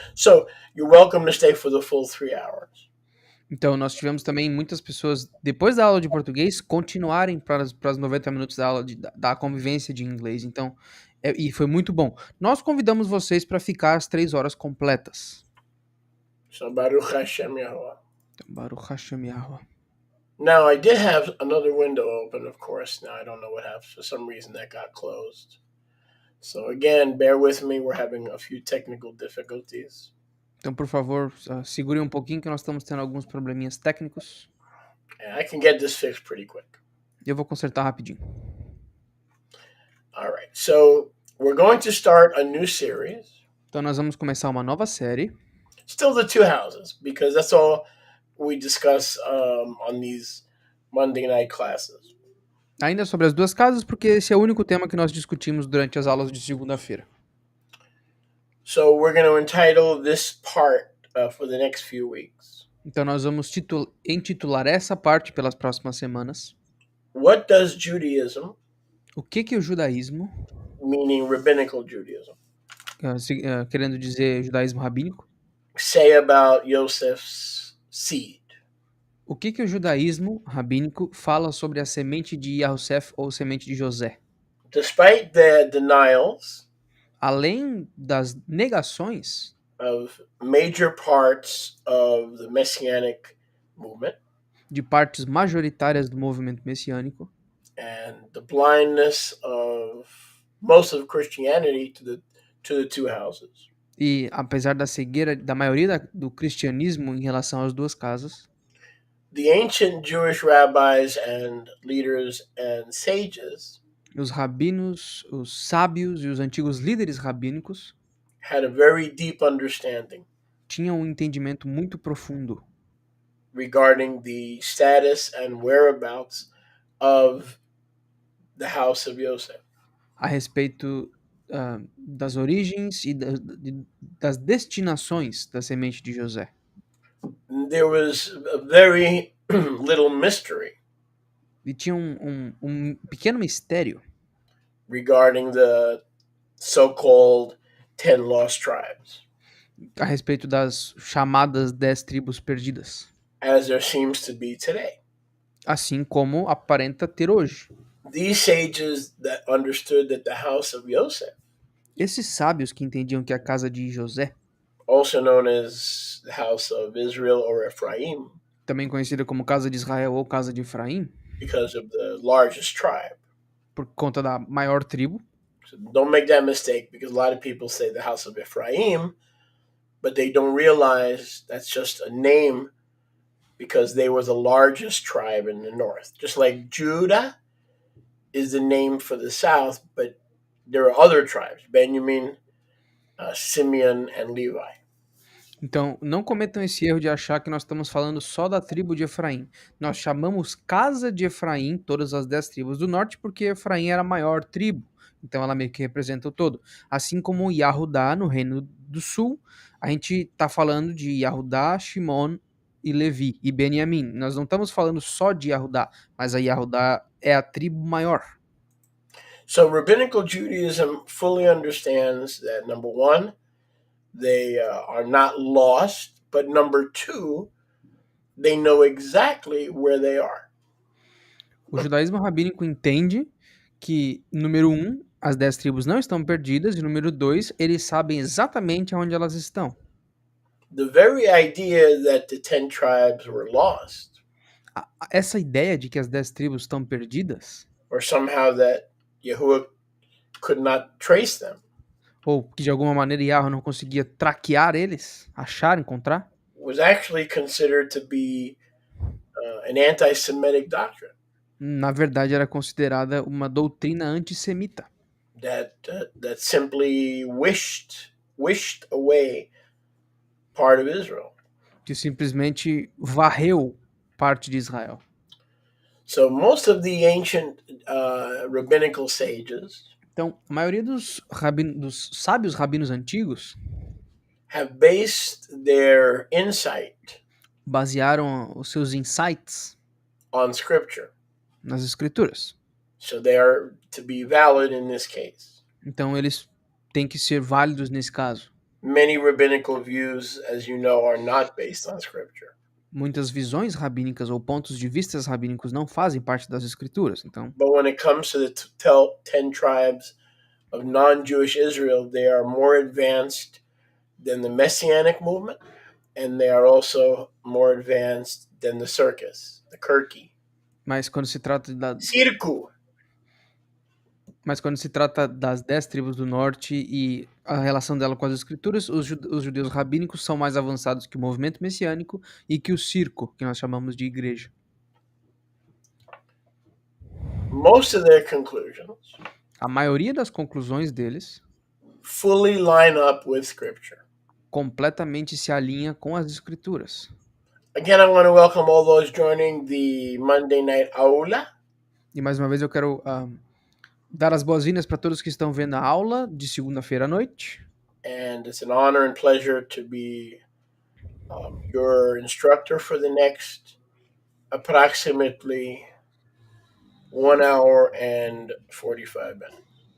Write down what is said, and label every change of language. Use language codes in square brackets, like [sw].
[en] So you're welcome to stay for the full 3 hours. [pt] Então nós tivemos também muitas pessoas, depois da aula de português, continuarem para os 90 minutos da aula da convivência de inglês. Então, e foi muito bom. Nós convidamos vocês para ficar as 3 horas completas. [he] So Baruch Hashem Yahuwah. Baruch Hashem Yahuwah. [en] Now, I did have another window open, of course. Now, I don't know what happened. For some reason, that got closed. So, again, bear with me. We're having a few technical difficulties. [pt] Então, por favor, segurem um pouquinho que nós estamos tendo alguns probleminhas técnicos. [en] I can get this fixed pretty quick. [pt] Eu vou consertar rapidinho. [en] All right. So, we're going to start a new series. [pt] Então, nós vamos começar uma nova série. [en] Still the two houses, because that's all we discuss on these Monday night classes. [pt] Ainda sobre as duas casas, porque esse é o único tema que nós discutimos durante as aulas de segunda-feira. [en] So we're going to entitle this part for the next few weeks. [pt] Então nós vamos intitular essa parte pelas próximas semanas. [en] What does Judaism, [pt] o que o judaísmo, [en] meaning rabbinical Judaism, [pt] querendo dizer judaísmo rabínico, [en] say about Yosef's seed? [pt] O que o judaísmo rabínico fala sobre a semente de Yosef ou semente de José? [en] Despite the denials, [pt] além das negações [en] of major parts of the messianic movement, [pt] de partes majoritárias do movimento messiânico, [en] and the blindness of most of Christianity to the two houses, [pt] e apesar da cegueira da maioria do cristianismo em relação às duas casas, [en] the ancient Jewish rabbis and leaders and sages, [pt] os rabinos, os sábios e os antigos líderes rabínicos, [en] had a very deep understanding [pt] tinham um entendimento muito profundo [en] regarding the status and whereabouts of the house of Yosef, [pt] a respeito das origens e das destinações da semente de José. [en] There was a very little mystery [pt] E tinha um pequeno mistério [en] regarding the so-called 10 lost tribes, [pt] a respeito das chamadas 10 tribos perdidas, [en] as there seems to be today. [pt] assim como aparenta ter hoje. [en] These sages that understood that the house of Yosef, [pt] esses sábios que entendiam que a casa de José, [en] also known as the house of Israel or Ephraim, [pt] também conhecida como casa de Israel ou casa de Efraim, [en] because of the largest tribe, [pt] por conta da maior tribo. [en] So don't make that mistake, because a lot of people say the house of Ephraim, but they don't realize that's just a name because they were the largest tribe in the north. Just like Judah is the name for the south, but there are other tribes, Benjamin, Simeon, and Levi. [pt] Então, não cometam esse erro de achar que nós estamos falando só da tribo de Efraim. Nós chamamos casa de Efraim todas as 10 tribos do norte porque Efraim era a maior tribo. Então ela meio que representa o todo. Assim como Yahudá no reino do sul, a gente está falando de Yahudá, Shimon e Levi e Benjamim. Nós não estamos falando só de Yahudá, mas a Yahudá é a tribo maior. [en] So rabbinical Judaism fully understands that, number one, they are not lost, but number two, they know exactly where they are. [pt] O judaísmo rabínico entende que, número um, as 10 tribos não estão perdidas, e número dois, eles sabem exatamente onde elas estão. [en] The very idea that the 10 tribes were lost, [pt] Essa ideia de que as 10 tribos estão perdidas, [en] or somehow that Yahuwah could not trace them, [pt] ou que de alguma maneira Yahweh não conseguia traquear eles, achar, encontrar, [en] was actually considered to be an anti-Semitic doctrine [pt] na verdade era considerada uma doutrina antissemita, [en] that simply wished away part of Israel. [pt] que simplesmente varreu parte de Israel. [en] So most of the ancient rabbinical sages [pt] Então, a maioria dos sábios rabinos antigos [en] have based their insight [pt] basearam os seus insights [en] on scripture. [pt] nas escrituras. [en] So they are to be valid in this case. [pt] Então, eles têm que ser válidos nesse caso. [en] Many rabbinical views, as you know, are not based on scripture. [pt] Muitas visões rabínicas ou pontos de vistas rabínicos não fazem parte das escrituras. Então, [en] But when it comes to the 10 tribes of non-Jewish Israel, they are more advanced than the Messianic movement, and they are also more advanced than the circus, the Kirky. [pt] mas quando se trata Circo. Mas quando se trata das 10 tribos do norte e a relação dela com as escrituras, os judeus rabínicos são mais avançados que o movimento messiânico e que o circo, que nós chamamos de igreja. [en] Most of their conclusions [pt] A maioria das conclusões deles [en] fully line up with scripture. [pt] completamente se alinha com as escrituras. [en] Again, I want to welcome all those joining the Monday Night Aula. [pt] E mais uma vez eu quero dar as boas-vindas para todos que estão vendo a aula de segunda-feira à noite. [en] And it's an honor and pleasure to be your instructor for the next approximately 1 hour and 45 minutes.